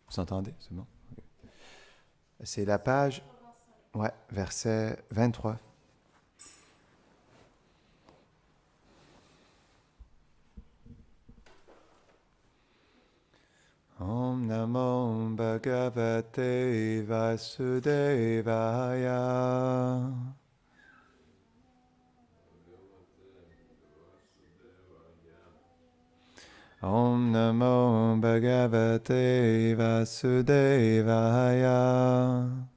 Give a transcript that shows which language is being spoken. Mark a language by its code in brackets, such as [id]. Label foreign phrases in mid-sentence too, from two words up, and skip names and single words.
[fr] Vous entendez? C'est bon? Ok. C'est la page, ouais, verset 23. [sa] ॐ नमो भगवते वासुदेवाय. ॐ नमो भगवते वासुदेवाय.